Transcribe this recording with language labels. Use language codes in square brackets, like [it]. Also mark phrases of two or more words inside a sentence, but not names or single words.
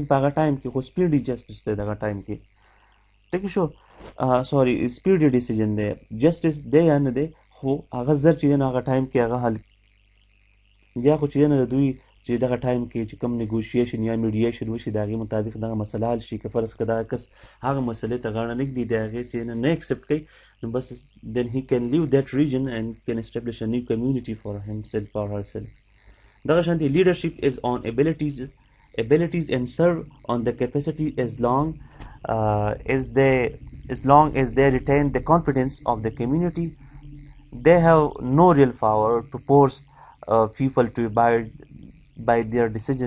[ps] په هغه ټایم کې خو [en] speedy justice [ps] دی دغه ټایم کې ټیک شو سوري [en] speedy decision [ps] دی جسټس دی یا نه دی خو هغه زر چې دی نو هغه ټایم کې هغه حل یا خو چې دی نه د دوی چې دغه ټایم کې چې کوم نیګوشیشن یا میډیشن وشي د هغې مطابق دغه مسله حل شي که فرض که دغه کس هغه مسلې ته غاړه نه ږدي د هغې چې نه ایکسپټ کوي نو بس [en] then he can leave that region and can establish a new community for himself or herself. [ps] دغه شانتې [en] leadership is on abilities and serve on the capacity as long as they retain the confidence of the community. They have no real power to force people to abide by their decisions.